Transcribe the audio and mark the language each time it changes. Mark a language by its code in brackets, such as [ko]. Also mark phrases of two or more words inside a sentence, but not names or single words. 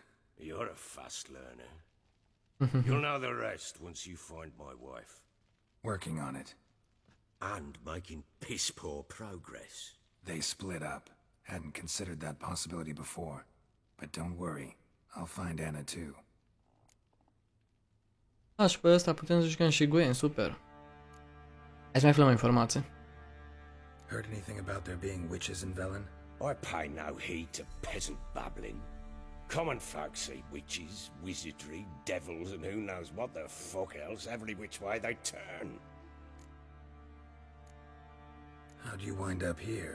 [en] You're a fast learner. You'll know the rest once you find my wife. Working on it. And making piss-poor progress. They split up. Hadn't considered that possibility before. But don't worry. I'll find Anna too. [ro] Și pe ăsta putem să jucăm și Gwen, super. Hai să mai aflăm informații. [en] Heard anything about there being witches in Velen? I pay no heed to peasant babbling. Common folk see witches, wizardry, devils, and who knows what the fuck else every which way they turn. How'd you wind up here?